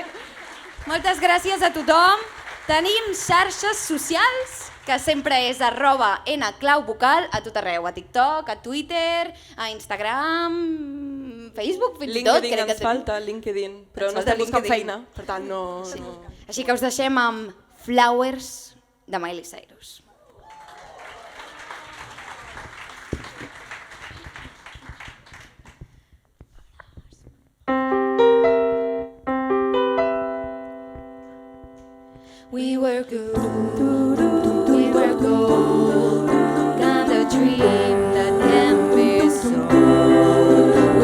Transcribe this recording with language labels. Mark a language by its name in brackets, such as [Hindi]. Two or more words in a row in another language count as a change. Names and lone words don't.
[Catalan] Moltes gràcies a tothom. Tenim xarxes socials, que sempre és @nclauvocal a tot arreu, a TikTok, a Twitter, a Instagram, Facebook, fins i tot. LinkedIn ens falta, LinkedIn, però no estem buscant feina, per tant no... Així que us deixem amb Flowers de Miley Cyrus. [English] We were good, we were gold, got a dream that can't be sold.